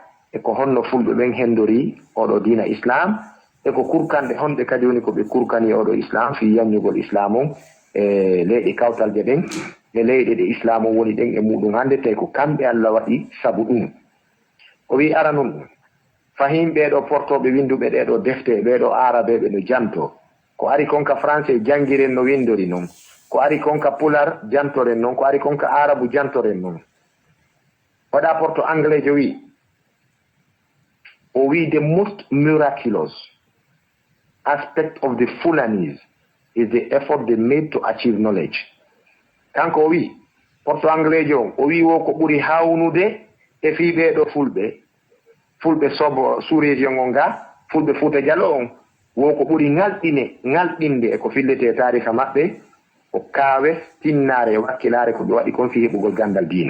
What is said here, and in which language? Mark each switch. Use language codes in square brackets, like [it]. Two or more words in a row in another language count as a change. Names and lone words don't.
[ff] e ko honno fulɓe ɓen hendori oɗo diina islam e ko kurkanɗe honɗe kadi woni ko ɓe kurkani oɗo islam fi yamñugol islam on e leyɗe kawtalje ɗen e leyɗe ɗe islam on woni ɗen e muɗum hannde tawi ko kamɓe Allah waɗi sabu ɗum o wi ara noon ɗum fahim ɓeɗo portoɓe winduɓe ɗeɗo defte ɓeɗo arabeɓe no janto ko ari konka français jangiren no windori noon ko ari konka pular jantoren noon ko ari konka arabu jantoren noon waɗa porto anglais jo wi o wi [en] the most miraculous aspect of the Fulanese is the effort they made to achieve knowledge [ff] kanko o wi porto anglais jo o wi wo ko ɓuri hawnude e fi ɓeɗo fulɓe sobo [fr] sous région [ff] on nga fulɓe Fuuta Jallo on wo ko ɓuri ngalɗinde e ko fillete tariha maɓɓe o kaawe tinnare e wakkilare ko ɓe waɗi kon fi heɓugol gandal diina